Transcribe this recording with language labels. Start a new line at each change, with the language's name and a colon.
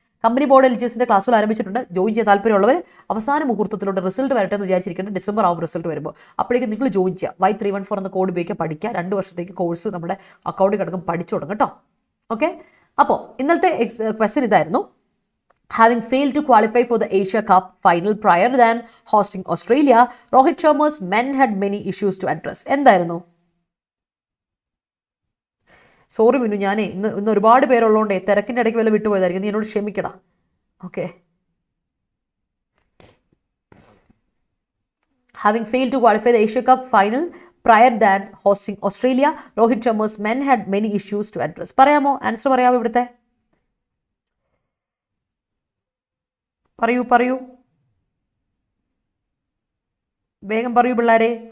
Malayalam: Company board എലിജിബിലിറ്റിന്റെ ക്ലാസ്സുകൾ ആരംഭിച്ചിട്ടുണ്ട്. Join ചെയ്യാൻ താല്പര്യമുള്ളവർ അവസാന മുഹൂർത്തത്തിലൂടെ റിസൾട്ട് വരട്ടെ എന്ന് വിചാരിച്ചിരിക്കുന്നത്. ഡിസംബർ ആവും റിസൾട്ട് വരുമ്പോൾ. അപ്പോഴേക്കും നിങ്ങൾ ജോയിൻ ചെയ്യുക. Y314 എന്ന കോഡ് ഉപയോഗിക്കുക, പഠിക്കുക. 2 വർഷത്തേക്ക് കോഴ്സ് നമ്മുടെ അക്കൗണ്ടിൽ കിടക്കും, പഠിച്ചു തുടങ്ങും കേട്ടോ. ഓക്കെ, അപ്പോൾ ഇന്നലത്തെ ക്വസ്റ്റ്യൻ ഇതായിരുന്നു.
English: Having failed to qualify for the Asia Cup final prior than hosting Australia, Rohit Sharma's men had many issues to address.
Malayalam: എന്തായിരുന്നു? സോറി മിന്നു, ഞാനേ ഇന്ന് ഒരുപാട് പേരുള്ളതുകൊണ്ടേ തിരക്കിൻ്റെ ഇടയ്ക്ക് വല്ല വിട്ടുപോയതായിരിക്കും, നീ എന്നോട് ക്ഷമിക്കടാ. Okay.
English: Having failed to qualify the Asia Cup final prior than hosting Australia, Rohit Sharma's men had many issues to address.
Malayalam: പറയാമോ? Answer പറയാമോ? ഇവിടുത്തെ പറയൂ, വേഗം പറയൂ പിള്ളേരെ.